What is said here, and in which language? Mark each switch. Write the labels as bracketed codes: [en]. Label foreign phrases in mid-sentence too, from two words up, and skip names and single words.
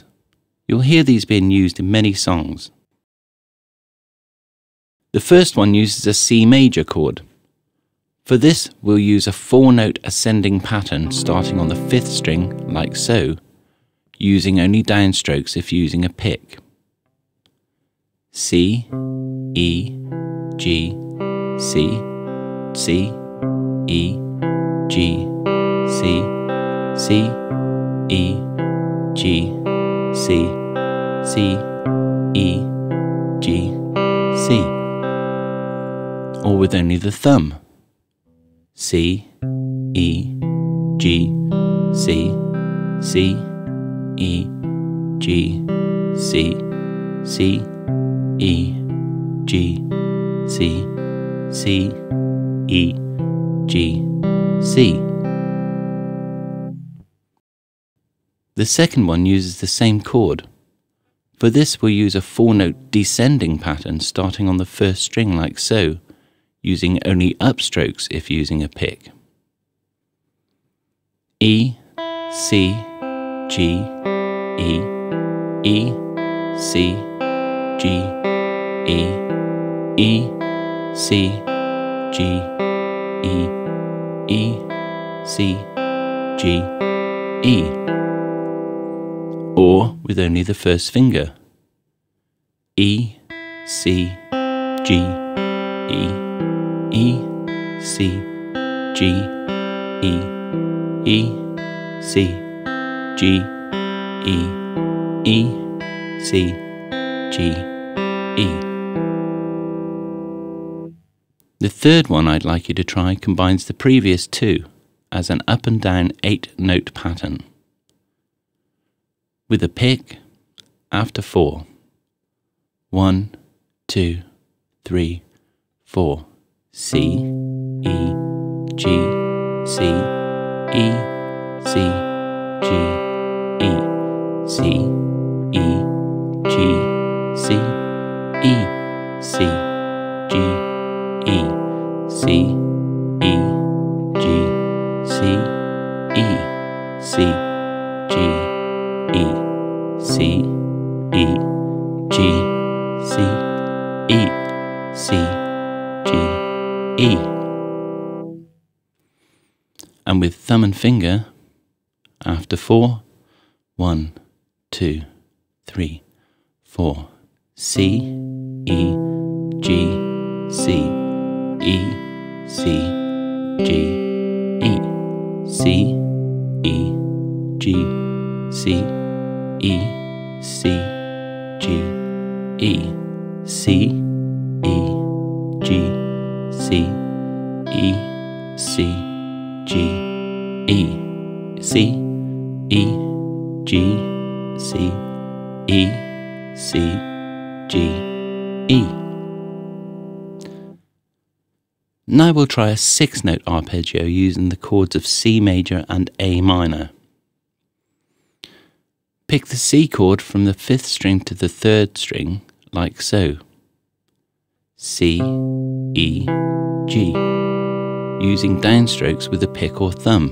[en] You'll hear these being used in many songs. The first one uses a C major chord. For this, we'll use a 4-note ascending pattern starting on the 5th string, like so, using only downstrokes if using a pick. C, E, G, C, C, E, G, C, C, E, G, C, C, E, G, C. Or with only the thumb. C, E, G, C, C, E, G, C, C, E, G, C, C, E, G, C. The second one uses the same chord. For this we'll use a 4-note descending pattern starting on the 1st string like so, using only upstrokes if using a pick. E, C, G, E, E, C, G, E, E, C, G, E, E, C, G, E. Or with only the 1st finger. E, C, G, E, E, C, G, E, E, C, G, E, E, C, G, E. The third one I'd like you to try combines the previous two as an up and down 8-note pattern. With a pick after 4. 1, 2, 3, 4. C, E, G, C, E, C, G, E, C, E, G, C, E, C, G, E, C, E, G, C, E, C, G, E, C, E, G, C, E, C, G, E. And with thumb and finger, after 4, 1, 2, 3, 4, C, E, G, C, E, C, G, E, C, E, G, C, E, C, G, E, C, E, G, C, E, C, G, E, C, E, G, C, E, C, G, E. Now we'll try a 6-note arpeggio using the chords of C major and A minor. Pick the C chord from the 5th string to the 3rd string, like so. C, E, G, using downstrokes with the pick or thumb.